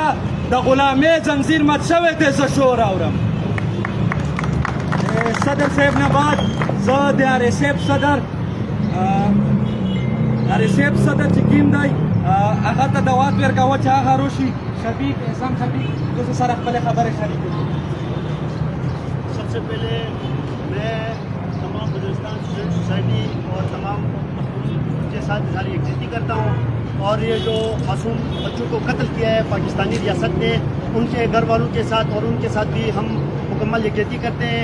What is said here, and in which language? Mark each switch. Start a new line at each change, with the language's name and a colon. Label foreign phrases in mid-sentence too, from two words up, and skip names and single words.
Pashto: د غلامۍ زنځیر مات شوی دی زه شور اورم. صدر صاحب نه بعد زه د آر ایس ایف صدر چې کیم دی هغه ته دعوت ورکوه چې هغه روشي. شفیق احسان شفیق دوسرے سره خپلې خبرې شریکې کړي.
Urdu: سب سے پہلے میں تمام وزیرستان اسٹوڈنٹ سوسائٹی اور تمام کے ساتھ اظہار یکجہتی کرتا ہوں. اور یہ جو معصوم بچوں کو قتل کیا ہے پاکستانی ریاست نے، ان کے گھر والوں کے ساتھ اور ان کے ساتھ بھی ہم مکمل یکجہتی کرتے ہیں.